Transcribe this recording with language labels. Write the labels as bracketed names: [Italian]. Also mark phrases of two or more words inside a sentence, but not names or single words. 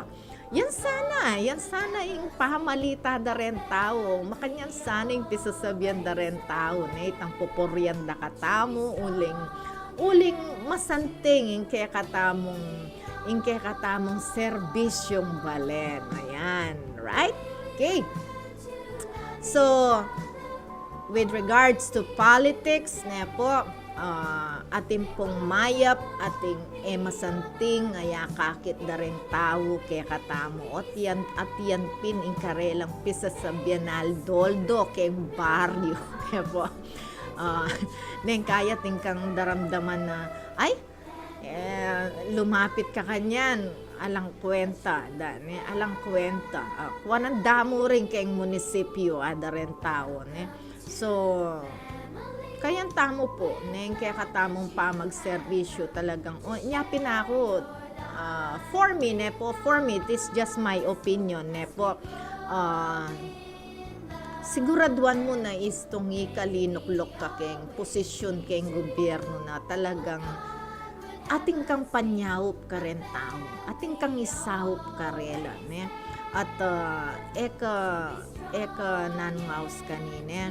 [Pampanga] Yan sana yung pahamalita da rin tao. Makanyan sana yung pisasabyan da rin tao. Itang pupuryan da katamo, uling masanting yung kaya katamong serbisyong balen. [English] Ayan, right? Okay. So, with regards to politics, [Pampanga] ating pong mayap, ating masanting, kakit na rin tao kaya katamo. At yan pin in karelang pisa sa Bienal Doldo kay baryo. Neng kaya tingkang daramdaman na, ay, lumapit ka kanyan. Alang kwenta, kuwanan damo rin kayong munisipyo, ada rin tao, So, kayan tamo po, kaya katamong pa magserbisyo talagang, nyapin ako, [English] for me, this is just my opinion, [Pampanga] siguraduan mo na istong ikalinuklok ka keng posisyon keng gobyerno na talagang ating kang panyaup ka rin tao. Ating kang isaup ka rela. At eka nanungaws kanina.